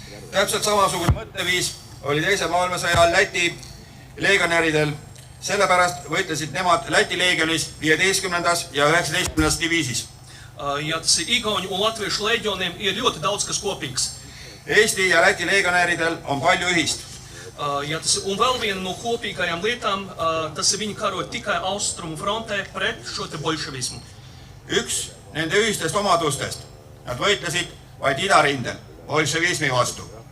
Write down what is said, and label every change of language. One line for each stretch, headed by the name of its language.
Estonian: Täpselt samasugune mõtteviis oli teise maailmasõja ajal Läti leegionäridel. Sellepärast võitlesid nemad Läti leegionis 15. ja 19. diviisis.
Latvian: Ja tas ir igauņu un latviešu leģioniem ir ļoti daudz kas kopīgs.
Estonian: Eesti ja Läti leegionäridel on palju ühist.
Latvian: Ja tas un vēl viena no kopīgajām lietām, tas ir viņi karoja tikai austrumu frontē pret šo te bolševismu.
Estonian: Üks nende ühistest omadustest. Nad võitlesid vaid idarindel bolševismi vastu.